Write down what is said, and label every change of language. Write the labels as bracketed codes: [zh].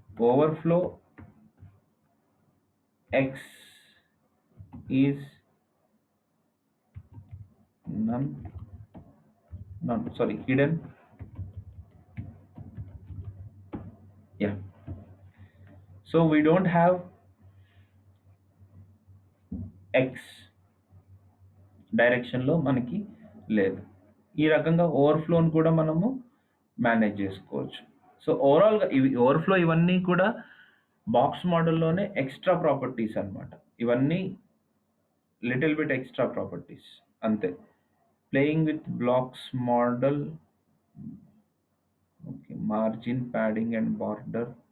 [en] Overflow x is none, hidden. Yeah, so we don't have x [te] డైరెక్షన్లో మనకి లేదు. ఈ రకంగా ఓవర్ఫ్లోని కూడా మనము మేనేజ్ చేసుకోవచ్చు. సో ఓవరాల్గా ఓవర్ఫ్లో ఇవన్నీ కూడా బాక్స్ మోడల్లోనే ఎక్స్ట్రా ప్రాపర్టీస్ అన్నమాట. [en] ఇవన్నీ little bit extra properties అంతే. Playing with blocks model, okay, margin, padding and border.